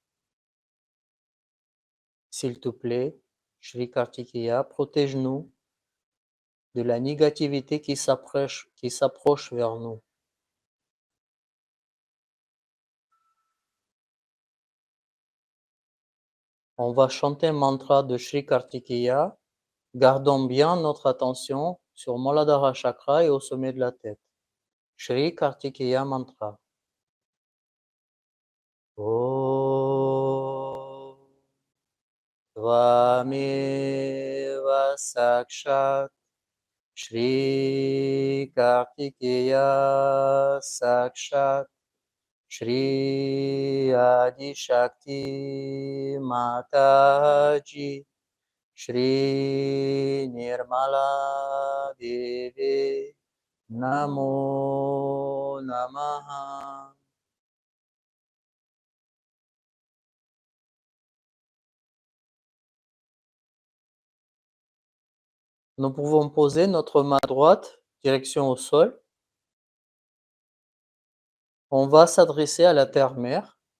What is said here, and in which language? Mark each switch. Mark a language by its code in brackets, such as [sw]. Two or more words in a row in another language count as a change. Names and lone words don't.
[fr] S'il te plaît, Shri Kartikeya, protège-nous de la négativité qui s'approche vers nous. On va chanter un mantra de Shri Kartikeya. Gardons bien notre attention sur Muladhara chakra et au sommet de la tête. Shri Kartikeya mantra. [sa] Om Tvameva Sakshat Shri Kartikeya Sakshat Shri Adi Shakti Mataji Shri Nirmala Devi Namo Namaha. [fr] Nous pouvons poser notre main droite, direction au sol. On va s'adresser à la terre-mère.